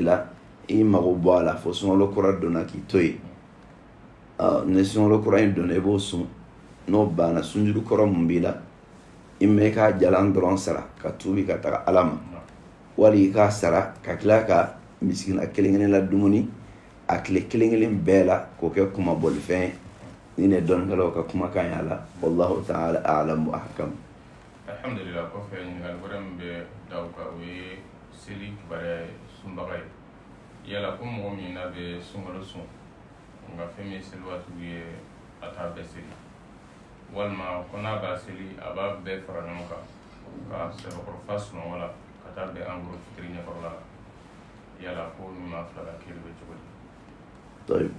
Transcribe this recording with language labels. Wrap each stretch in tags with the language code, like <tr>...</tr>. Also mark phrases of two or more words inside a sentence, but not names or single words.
<bm>la i mago bɔ a la fo suŋalo kura donna k'i to yen ni suŋalo kura in donna i b'o sun n'o banna sunjuru kɔrɔ mun b'i la i mɛ k'a jalan dɔrɔn sara ka tuubi ka taga ala ma wali i k'a sara ka tila ka misikina kelen la dumuni a tile kelen bɛɛ la k'o kɛ kumabɔlifɛn ye nin de dɔnnikɛlaw ka kumakan y'a la</bm> <ar>والله تعالى أعلم وأحكم.</ar> <bm>Alhamdulillah kɔfɛ ɲininkali wɛrɛ min bɛ da o kan o ye seli kibaruya ye sunbaga ye yala ko mɔgɔ min n'a bɛ sunkalo sun nka fɛn min ye seli waatiw ye a t'a bɛɛ seli walima ko n'a b'a seli a b'a bɛɛ fara ɲɔgɔn kan ka sɛbɛkɔrɔfa sunɔgɔ la ka taa bɛn an goro fitiri ɲɛkɔrɔla la yala ko min ma fila ka kiri bɛ cogo di.</bm>